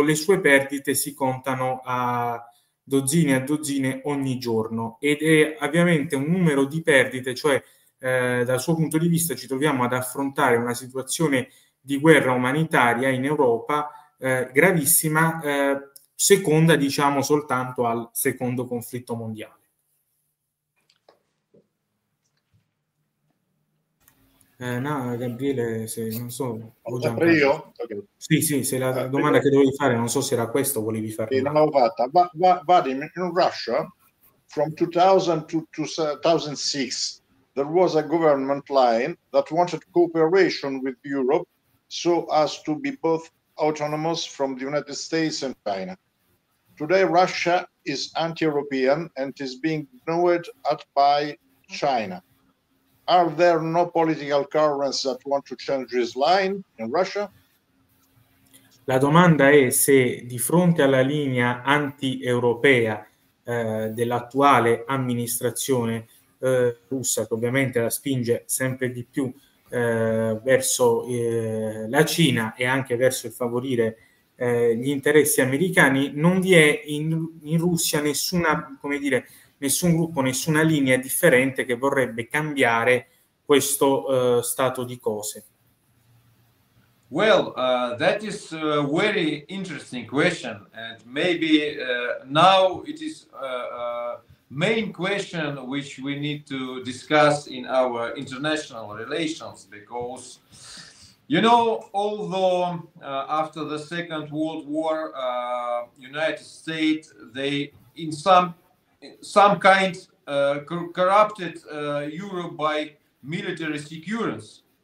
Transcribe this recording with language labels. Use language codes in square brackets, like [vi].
[it] Le sue perdite si contano a dozzine ogni giorno, ed è ovviamente un numero di perdite, cioè dal suo punto di vista ci troviamo ad affrontare una situazione di guerra umanitaria in Europa gravissima, seconda diciamo soltanto al secondo conflitto mondiale. No, Gabriele, se non so, io? Okay. Sì, se la domanda che dovevi fare, non so se era questa o volevi fare. Non l'avevo fatta. [en] But in Russia, from 2000 to 2006, there was a government line that wanted cooperation with Europe so as to be both autonomous from the United States and China. Today, Russia is anti-European and is being ignored by China. Are there no political currents that want to change this line in Russia? [it] La domanda è se di fronte alla linea anti-europea dell'attuale amministrazione russa, che ovviamente la spinge sempre di più verso la Cina e anche verso il favorire gli interessi americani, non vi è in Russia nessuna, come dire, nessun gruppo, nessuna linea differente che vorrebbe cambiare questo stato di cose. [en] Well, that is a very interesting question, and maybe now it is a main question which we need to discuss in our international relations, because, you know, although after the Second World War, United States, they in some kind corrupted Europe by military security.